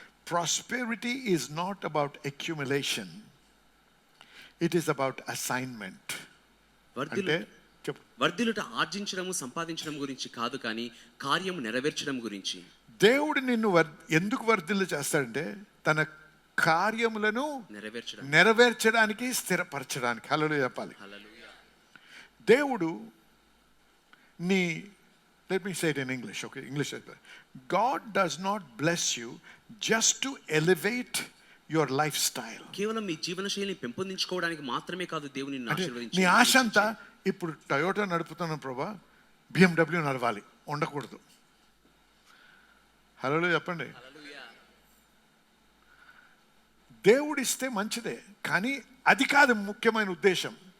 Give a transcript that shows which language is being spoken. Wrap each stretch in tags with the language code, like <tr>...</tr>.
<en>Prosperity is not about accumulation, it is about assignment.</en> <te>అంటే వర్ధిల్లుట ఆర్జించడము సంపాదించడం గురించి కాదు, కానీ కార్యము నెరవేర్చడం గురించి. దేవుడు నిన్ను ఎందుకు వర్ధిల్లు చేస్తాడంటే తన కార్యములను నెరవేర్చడానికి, స్థిరపరచడానికి. హల్లెలూయా చెప్పాలి. దేవుడు నీ,</te> <en>let me say it in English, okay? English. God does not bless you just to elevate your lifestyle.</en> <te>కేవలం మీ జీవనశైలిని పెంపొందించుకోవడానికి మాత్రమే కాదు దేవుడు నిన్ను ఆశీర్వదించేది. నీ ఆశ అంతా ఇప్పుడు టయోటా నడుపుతున్నాను ప్రభా, BMW నడవాలి ఉండకూడదు. హల్లెలూయా చెప్పండి. దేవుడు ఇస్తే మంచిదే, కానీ అది కాదు ముఖ్యమైన ఉద్దేశం.</te>